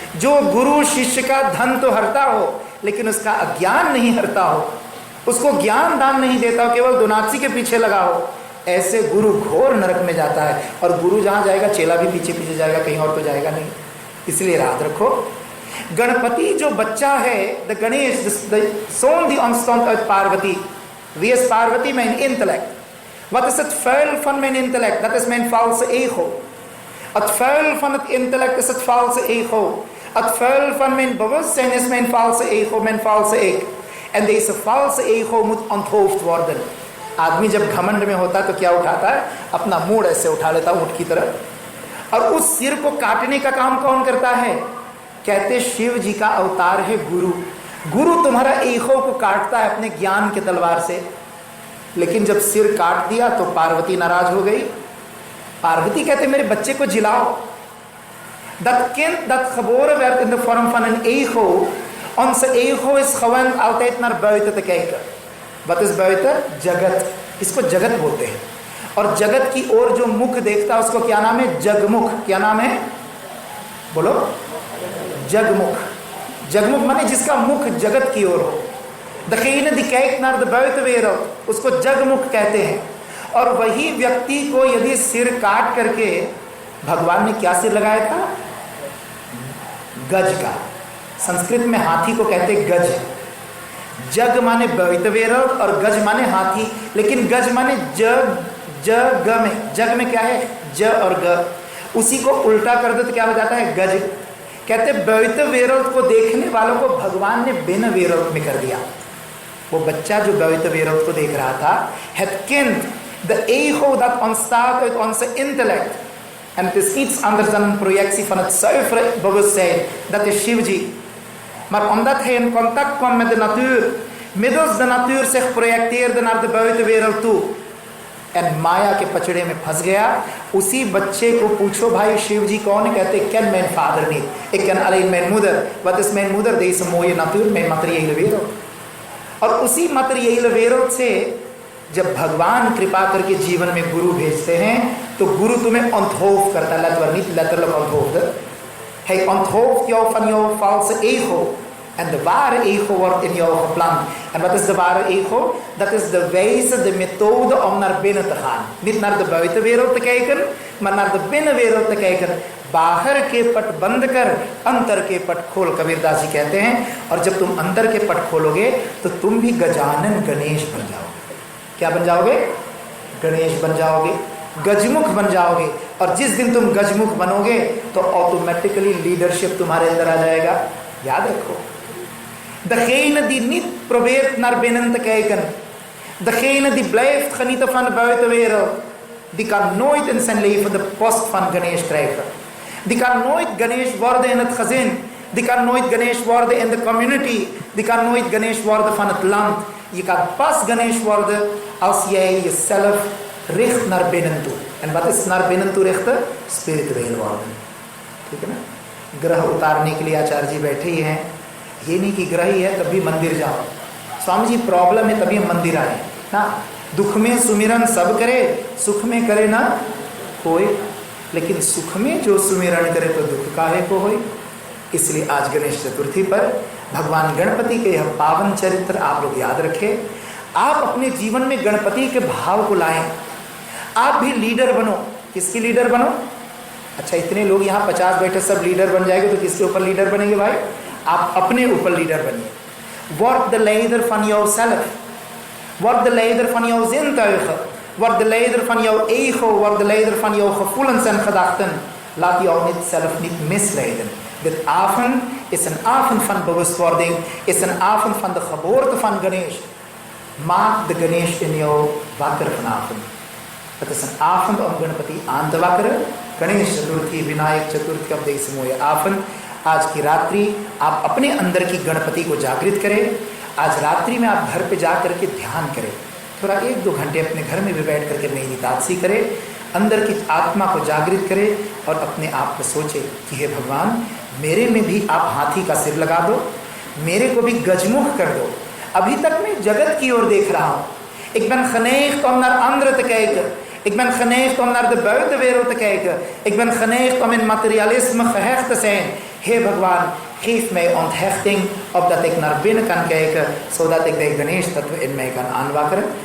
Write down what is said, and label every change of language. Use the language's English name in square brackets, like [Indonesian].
[Hindi] जो गुरु शिष्य का धन तो हरता हो, लेकिन उसका अज्ञान नहीं हरता हो, उसको ज्ञान दान नहीं देता हो, केवल दोनाची के पीछे लगा हो, ऐसे गुरु घोर नरक में जाता है। और गुरु जहाँ जाएगा, चेला भी पीछे पीछे जाएगा, कहीं और तो जाएगा नहीं। इसलिए याद रखो, गणपति जो बच्चा है, [Dutch] द गणेश, द zoon die ontstond uit Parvati. Wie is Parvati? Mijn intellect. Wat is het vuil van mijn intellect? Dat is mijn valse ego. Het vuil van het intellect is het valse ego. Het vuil van mijn bewustzijn is mijn valse ego, mijn valse ik. En deze valse ego moet onthoofd worden. [Hindi] आदमी जब घमंड में होता है तो क्या उठाता है? अपना मूड ऐसे उठा लेता है ऊँट की तरह। और उस सिर को काटने का काम कौन करता है? कहते शिव जी का अवतार है गुरु। गुरु तुम्हारा ईगो को काटता है अपने ज्ञान के तलवार से। लेकिन जब सिर काट दिया तो पार्वती नाराज हो गई। पार्वती कहते मेरे बच्चे को जिलाओ। [Dutch] Dat kind dat geboren werd in de vorm van een ego. Onze ego is gewend altijd naar buiten te kijken. Wat is buiten? [Hindi] जगत। इसको जगत बोलते हैं। और जगत की ओर जो मुख देखता है उसको क्या नाम है? जगमुख। क्या नाम है? बोलो। जगमुख। जगमुख माने जिसका मुख जगत की ओर हो। [Dutch] Degene die kijkt naar de buitenwereld, [Hindi] उसको जगमुख कहते हैं। और वही व्यक्ति को यदि सिर काट करके, भगवान ने क्या सिर लगाया था? गज का। संस्कृत में हाथी को कहते गज। जग माने बैतवेरव और गज माने हाथी, लेकिन गज माने जग में, जग में क्या है ज और ग, उसी को उल्टा कर दो तो क्या हो जाता है गज। कहते बैतवेरव को देखने वालों को भगवान ने बिन वेरव में कर दिया। वो बच्चा जो बैतवेरव को देख रहा था, [Dutch] het kind, de ego dat ontstaat uit onze intellect. En het is iets anders dan een projectie van het zuivere bewustzijn, dat is Shivji. Maar omdat hij in contact kwam met de natuur, middels de natuur zich projecteerde naar de buitenwereld toe en [Hindi] माया के पचड़े में फंस गया, उसी बच्चे को पूछो भाई शिव जी कौन है, कहते [Dutch] ken mijn vader niet, ik ken alleen mijn moeder. Wat is mijn moeder? Deze mooie natuur, mijn materiële wereld. [Hindi] और उसी [Dutch] materiële wereld [Hindi] से जब भगवान कृपा करके जीवन में गुरु भेजते हैं तो गुरु तुम्हें onthoofd करता है, [Dutch] letterlijk onthoofd. Hij onthooft jou van jouw valse ego. En de ware ego wordt in jou geplant. En wat is de ware ego? Dat is de wijze, de methode om naar binnen te gaan. Niet naar de buitenwereld te kijken, maar naar de binnenwereld te kijken. [Hindi] बाहर के पट बंद कर अंतर के पट खोल, कबीरदास जी कहते हैं। और जब तुम अंदर के पट खोलोगे तो तुम भी गजानन गणेश बन जाओगे। क्या बन जाओगे? गणेश बन जाओगे, गजमुख बन जाओगे। और जिस दिन तुम गजमुख बनोगे तो ऑटोमेटिकली लीडरशिप तुम्हारे अंदर आ जाएगा। याद रखो, [Dutch] degene die niet probeert naar binnen te kijken, degene die blijft genieten van de buitenwereld, die kan nooit in zijn leven de post van Ganesh krijgen. Die kan nooit Ganesh worden in het gezin. Die kan nooit Ganesh worden in de community. Die kan nooit Ganesh worden van het land. Je kan pas Ganesh worden als jij jezelf richt naar binnen toe. En wat is naar binnen toe richten? Spiritueel worden. [Hindi] ठीक है ना? ग्रह उतारने के लिए आचार्य जी बैठे ही हैं। ये नहीं कि ग्रह ही है तभी मंदिर जाओ। स्वामी जी प्रॉब्लम है तभी हम मंदिर आए ना। दुख में सुमिरन सब करे, सुख में करे ना कोई। लेकिन सुख में जो सुमिरन करे तो दुख काहे को होई। इसलिए आज गणेश चतुर्थी पर भगवान गणपति के यह पावन चरित्र आप लोग याद रखें। आप अपने जीवन में गणपति के भाव को लाएं। आप भी लीडर बनो। किसकी लीडर बनो? अच्छा, इतने लोग यहाँ 50 बैठे सब लीडर बन जाएंगे तो किसके ऊपर लीडर बनेंगे भाई? आप अपने ऊपर लीडर बनिए। [Dutch] Word de leider van jouzelf. Word de leider van jouw zintuigen. Word de leider van jouw ego. Word de leider van jouw gevoelens en gedachten. Laat jou zelf niet misleiden. Dit avond is een avond van bewustwording. Is een avond van de geboorte van Ganesh. Maak de Ganesh in jou wakker vanavond. Het is een avond om Ganapati aan te wakkeren. [Hindi] Ganesh Chaturthi, Vinayak चतुर्थी, अब देश मोय आफन। आज की रात्रि आप अपने अंदर की गणपति को जागृत करें। आज रात्रि में आप घर पे जा करके ध्यान करें। थोड़ा 1-2 घंटे अपने घर में भी बैठ करके मेडिटेशन करें। अंदर की आत्मा को जागृत करें और अपने आप को सोचें कि हे भगवान, मेरे में भी आप हाथी का सिर लगा दो, मेरे को भी गजमुख कर दो। अभी तक मैं जगत की ओर देख रहा हूँ। [Dutch] Ik ben geneigd om naar anderen te kijken. Ik ben geneigd om naar de buitenwereld te kijken. Ik ben geneigd om in materialisme gehecht te zijn. Heer Bhagwan, geef mij onthechting, opdat ik naar binnen kan kijken, zodat ik de Ganesh तत्व in mij kan aanwakkeren।